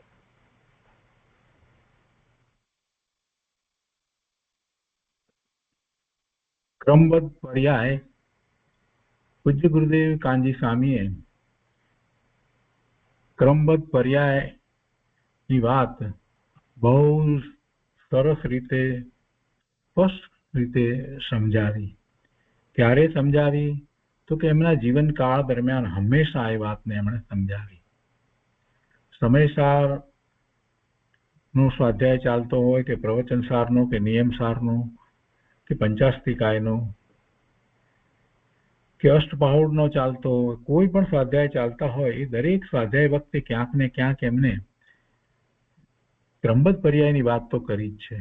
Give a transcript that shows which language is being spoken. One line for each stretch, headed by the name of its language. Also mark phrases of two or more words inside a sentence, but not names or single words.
Gujarati: ક્રમબદ્ધ પર્યાય પૂજ્ય ગુરુદેવ કાંજી સ્વામીએ ક્રમબદ્ધ પર્યાયની વાત બહુ સરસ રીતે સ્પષ્ટ રીતે સમજાવી। ક્યારે સમજાવી તો કે એમના જીવનકાળ દરમિયાન હંમેશા એ વાતને એમણે સમજાવી। સમયસાર નો સ્વાધ્યાય ચાલતો હોય કે પ્રવચનસારનો કે નિયમસારનો કે પંચાસ્તિકાયનો કે અષ્ટપહોળનો ચાલતો હોય, કોઈ પણ સ્વાધ્યાય ચાલતા હોય એ દરેક સ્વાધ્યાય વખતે ક્યાંક ને ક્યાંક એમને ક્રમબદ્ધ પર્યાયની વાત તો કરી જ છે।